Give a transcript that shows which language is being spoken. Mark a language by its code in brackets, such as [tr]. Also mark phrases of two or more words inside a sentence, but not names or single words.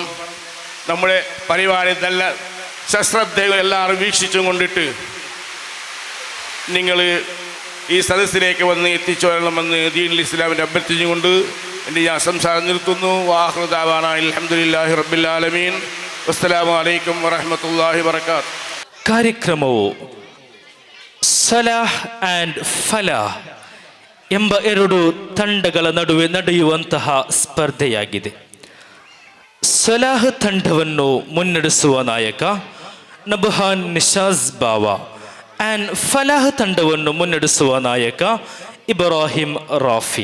[ml] നമ്മുടെ പരിപാടി നല്ല സശ്രദ്ധകൾ എല്ലാവരും വീക്ഷിച്ചും കൊണ്ടിട്ട് നിങ്ങൾ ഈ സദസ്സിലേക്ക് വന്ന് എത്തിച്ചോളണമെന്ന് ദീനുൽ ഇസ്ലാമിൻ്റെ അഭ്യർത്ഥിച്ചുകൊണ്ട് എൻ്റെ ഞാൻ സംസാരം നിർത്തുന്നു. [ar] وآخر دعوانا الحمد لله رب العالمين. السلام عليكم ورحمة الله وبركاته. [kn] ಕಾರ್ಯಕ್ರಮವು ಸಲಾಹ್ ಆ್ಯಂಡ್ ಫಲಾಹ್ ಎಂಬ 2 ತಂಡಗಳ ನಡುವೆ ನಡೆಯುವಂತಹ ಸ್ಪರ್ಧೆಯಾಗಿದೆ. ಸಲಾಹ್ ತಂಡವನ್ನು ಮುನ್ನಡೆಸುವ ನಾಯಕ ನಬಹಾನ್ ನಿಶಾಜ್ ಬಾವಾ ಆ್ಯಂಡ್ ಫಲಾಹ್ ತಂಡವನ್ನು ಮುನ್ನಡೆಸುವ ನಾಯಕ ಇಬ್ರಾಹಿಂ ರಾಫಿ.